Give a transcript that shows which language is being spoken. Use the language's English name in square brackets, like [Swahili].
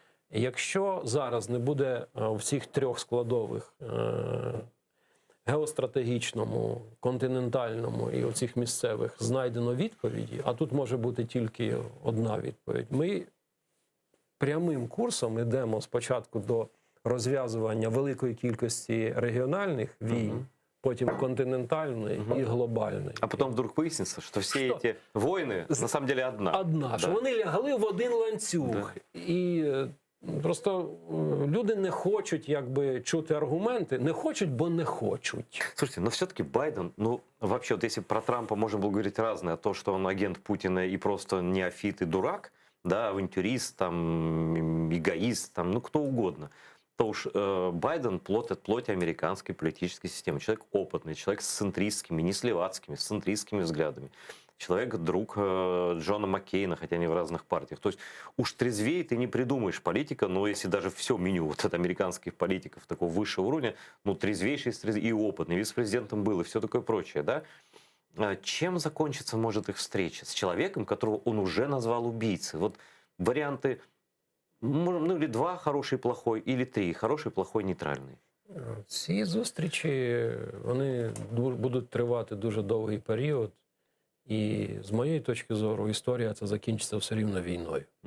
[Ukrainian] Якщо зараз не буде в цих трьох складових геостратегічному, континентальному і оцих місцевих знайдено відповіді, а тут може бути тільки одна відповідь, ми прямим курсом йдемо спочатку до розв'язування великої кількості регіональних війн, потім континентальної і глобальної. [Russian] А потом вдруг выяснится, что все эти войны на самом деле одна. [Ukrainian] Одна, що вони лягли в один ланцюг. І просто люди не хочуть чути аргументи, не хочуть, бо не хочуть. [Russian] Слушайте, но все-таки Байден, вообще, вот если про Трампа можно было говорить разное, то, что он агент Путина и просто неофит и дурак, да, авантюрист, там, эгоист, там, кто угодно, то уж Байден плоть от плоти американской политической системы. Человек опытный, человек с центристскими, не с левацкими, с центристскими взглядами. Человек, друг Джона Маккейна, хотя они в разных партиях. То есть уж трезвее ты не придумаешь политика, но если даже все меню вот от американских политиков такого высшего уровня, трезвейший и опытный, вице-президентом был и все такое прочее, да? Чем закончится может их встреча? С человеком, которого он уже назвал убийцей. Вот варианты, или два, хороший, плохой, или три, хороший, плохой, нейтральный. [Ukrainian] Ці зустрічі, вони будуть тривати дуже довгий період. І з моєї точки зору, історія це закінчиться все рівно війною.